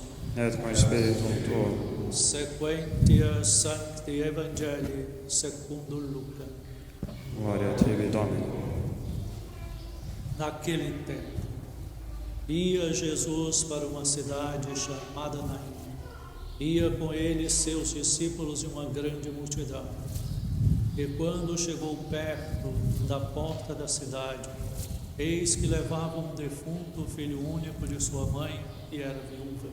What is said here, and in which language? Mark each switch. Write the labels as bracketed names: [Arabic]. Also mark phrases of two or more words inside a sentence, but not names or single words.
[Latin] Et cum spiritum tuo. Sequentia Sancti Evangelii secundum Luca. Gloria tibi, Domine. [Portuguese] Naquele tempo, ia Jesus para uma cidade chamada Naim. Ia com ele seus discípulos e uma grande multidão. E quando chegou perto da porta da cidade, eis que levava um defunto, filho único de sua mãe, e era viúva.